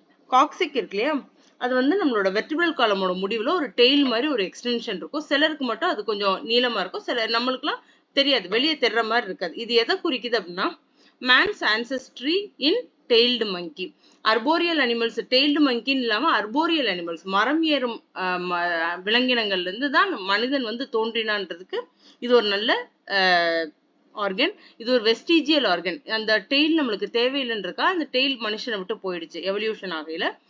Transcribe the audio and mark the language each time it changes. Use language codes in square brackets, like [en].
[ta] Coccyx இருக்கு இல்லையா, அது வந்து நம்மளோட வெர்டிபிரல் காலமோட முடிவுல ஒரு டெய்ல் மாதிரி ஒரு எக்ஸ்டென்ஷன் இருக்கும். சிலருக்கு மட்டும் அது கொஞ்சம் நீளமா இருக்கும், சில நம்மளுக்குலாம் தெரியாது, வெளியே தெரிற மாதிரி இருக்காது. இது எதை குறிக்குது அப்படின்னா [en] man's ancestry in tailed monkey. [ta] arboreal animals tailed monkey இல்லாம arboreal animals மரம் ஏறும் விலங்கினங்கள்ல இருந்து தான் மனிதன் வந்து தோன்றினான்றதுக்கு இது ஒரு நல்ல ஆர்கன். இது ஒரு வெஸ்டிஜியல் ஆர்கன். அந்த டெய்ல் நம்மளுக்கு தேவையில்லைன்றக்கா அந்த டெய்ல் மனுஷனை விட்டு போயிடுச்சு எவல்யூஷன் ஆகையில.